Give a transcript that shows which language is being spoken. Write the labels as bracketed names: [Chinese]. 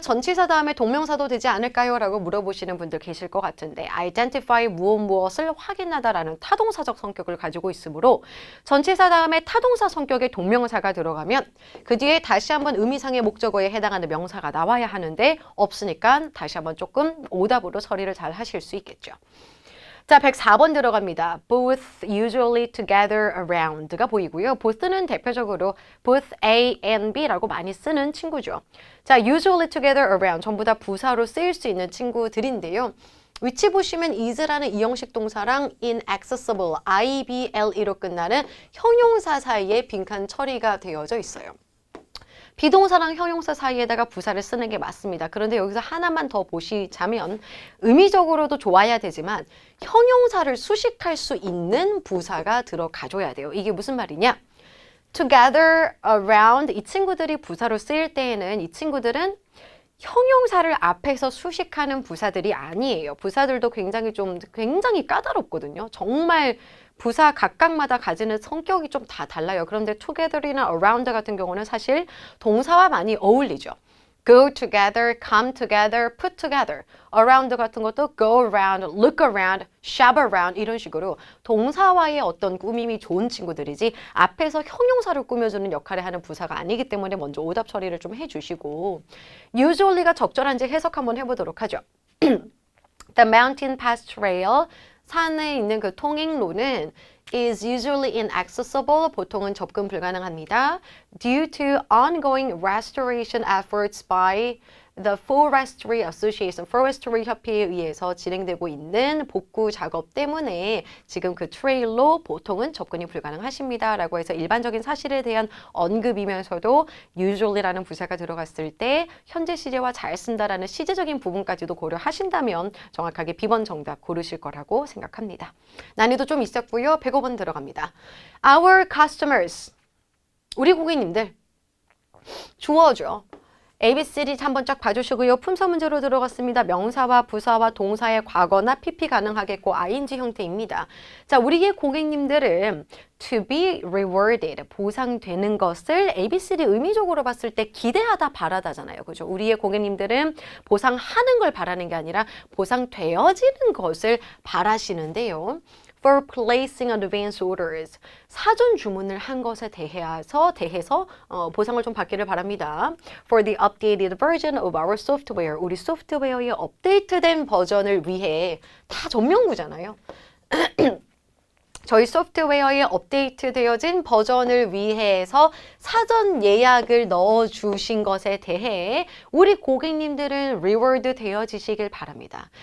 [Korean] 전치사 다음에 동명사도 되지 않을까요? 라고 물어보시는 분들 계실 것 같은데 identify 무엇을 확인하다라는 타동사적 성격을 가지고 있으므로 전치사 다음에 타동사 성격의 동명사가 들어가면 그 뒤에 다시 한번 의미상의 목적어에 해당하는 명사가 나와야 하는데 없으니까 다시 한번 조금 오답으로 처리를 잘 하실 수 있겠죠. 자, 104번 들어갑니다. [English] both usually together around가 보이고요. [Korean] both는 대표적으로 both A and B라고 많이 쓰는 친구죠. 자, usually together around 전부 다 부사로 쓰일 수 있는 친구들인데요. 위치 보시면 is라는 이형식 동사랑 inaccessible, IBLE로 끝나는 형용사 사이에 빈칸 처리가 되어져 있어요. 비동사랑 형용사 사이에다가 부사를 쓰는 게 맞습니다. 그런데 여기서 하나만 더 보시자면 의미적으로도 좋아야 되지만 형용사를 수식할 수 있는 부사가 들어가줘야 돼요. 이게 무슨 말이냐? together, around 이 친구들이 부사로 쓰일 때에는 이 친구들은 형용사를 앞에서 수식하는 부사들이 아니에요. 부사들도 굉장히 까다롭거든요. 정말 부사 각각마다 가지는 성격이 좀 다 달라요. 그런데 together이나 around 같은 경우는 사실 동사와 많이 어울리죠. [English] go together, come together, put together. [Korean] around 같은 것도 [English] go around, look around, shop around [Korean] 이런 식으로 동사와의 어떤 꾸밈이 좋은 친구들이지 앞에서 형용사를 꾸며주는 역할을 하는 부사가 아니기 때문에 먼저 오답 처리를 좀 해주시고 usually가 적절한지 해석 한번 해보도록 하죠. [English] The mountain pass trail [Korean] 산에 있는 그 통행로는 [English] is usually inaccessible. [Korean] 보통은 접근 불가능합니다. [English] Due to ongoing restoration efforts by the Forestry Association, [Korean] Forestry 협회에 의해서 진행되고 있는 복구 작업 때문에 지금 그 트레일로 보통은 접근이 불가능하십니다. 라고 해서 일반적인 사실에 대한 언급이면서도 usually라는 부사가 들어갔을 때 현재 시제와 잘 쓴다라는 시제적인 부분까지도 고려하신다면 정확하게 B번 정답 고르실 거라고 생각합니다. 난이도 좀 있었고요. 105번 들어갑니다. [English] Our customers, [Korean] 우리 고객님들 주어죠. ABCD 한번 쫙 봐주시고요. 품사 문제로 들어갔습니다. 명사와 부사와 동사의 과거나 PP 가능하겠고 ing 형태입니다. 자, 우리의 고객님들은 [English] to be rewarded, [Korean] 보상되는 것을 ABCD 의미적으로 봤을 때 기대하다 바라다잖아요. 그죠? 우리의 고객님들은 보상하는 걸 바라는 게 아니라 보상되어지는 것을 바라시는데요. [English] For placing advance orders. [Korean] 사전 주문을 한 것에 대해서 보상을 좀 받기를 바랍니다. [English] For the updated version of our software. [Korean] 우리 소프트웨어의 업데이트된 버전을 위해 다 전명구잖아요. 저희 소프트웨어에 업데이트되어진 버전을 위해서 사전 예약을 넣어주신 것에 대해 우리 고객님들은 reward 되어지시길 바랍니다.